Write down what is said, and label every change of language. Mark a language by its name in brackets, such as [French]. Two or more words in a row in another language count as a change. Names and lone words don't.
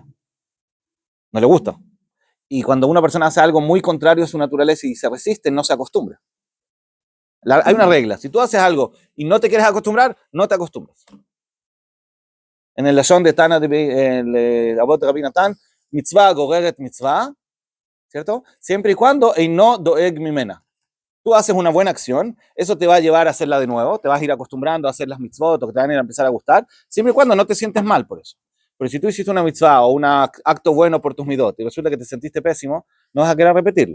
[Spanish] No le gusta. Y cuando una persona hace algo muy contrario a su naturaleza y se resiste, no se acostumbra. Hay una regla. Si tú haces algo y no te quieres acostumbrar, no te acostumbras. En el lashon de Tana, el Abot Rabbi Natan, [Hebrew] מצווה גוררת מצווה, [Spanish] ¿cierto? Siempre y cuando no [Hebrew] דואג ממנה. [Spanish] Tú haces una buena acción, eso te va a llevar a hacerla de nuevo, te vas a ir acostumbrando a hacer las mitzvot, o que te van a ir a empezar a gustar, siempre y cuando no te sientes mal por eso. Pero si tú hiciste una mitzvah o un acto bueno por tus midot y resulta que te sentiste pésimo, no vas a querer repetirlo.